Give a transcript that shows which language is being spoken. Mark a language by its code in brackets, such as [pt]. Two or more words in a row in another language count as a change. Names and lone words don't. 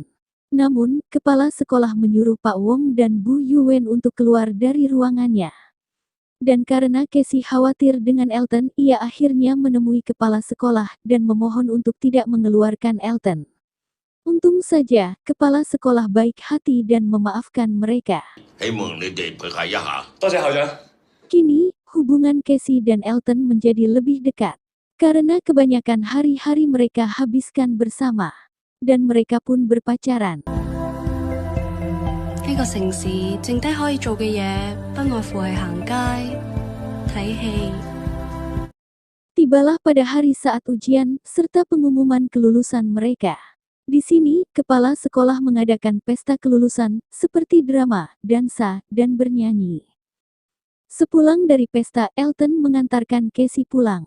[id] Namun, kepala sekolah menyuruh Pak Wong dan Bu Yuwen untuk keluar dari ruangannya. Dan karena Casey khawatir dengan Elton, ia akhirnya menemui kepala sekolah dan memohon untuk tidak mengeluarkan Elton. Untung saja, kepala sekolah baik hati dan memaafkan mereka. [yue] 希望你哋配合一下。多謝校長。 [id] Kini, hubungan Casey dan Elton menjadi lebih dekat. Karena kebanyakan hari-hari mereka habiskan bersama. Dan mereka pun berpacaran. [yue] 呢個城市剩低可以做嘅嘢，不外乎係行街、睇戲。 [id] Tibalah pada hari saat ujian, serta pengumuman kelulusan mereka. Di sini, kepala sekolah mengadakan pesta kelulusan, seperti drama, dansa, dan bernyanyi. Sepulang dari pesta, Elton mengantarkan Casey pulang.